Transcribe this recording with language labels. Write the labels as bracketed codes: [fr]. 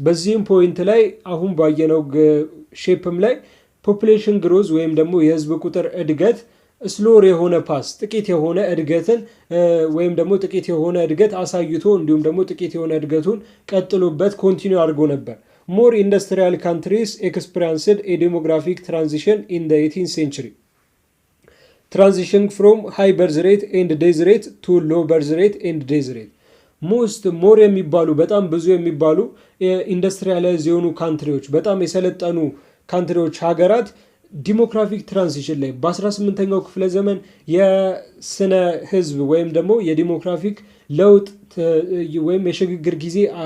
[am] በዚህም ፖይንት ላይ አሁን ባየነው ሼፕም ላይ ፖፑሌሽን ግሮዝ ወይም ደግሞ የህዝብ ቁጥር እድገት ስሎር የሆነ ፓስ ጥቂት የሆነ እድገትን ወይም ደግሞ ጥቂት የሆነ እድገት አሳይቶ እንዲሁም ደግሞ ጥቂት የሆነ እድገቱን ቀጥሎበት ኮንቲኒው አድርጎ ነበር። [en] More industrial countries experienced a demographic transition in the 18th century. Transition from high birth rate and death rate to low birth rate and death rate. [am] ሞር የሚባሉ በጣም ብዙ የሚባሉ ኢንዱስትሪያላይዝ የሆኑ ካንትሪዎች በጣም የሰለጠኑ ካንትሪዎች ሀገራት ዲሞክራቲክ ትራንዚሽን ላይ በ18ኛው ክፍለ ዘመን የስነ ህዝብ ወይም ደግሞ የዲሞክራቲክ ለውጥ ወይም የሽግግር ጊዜ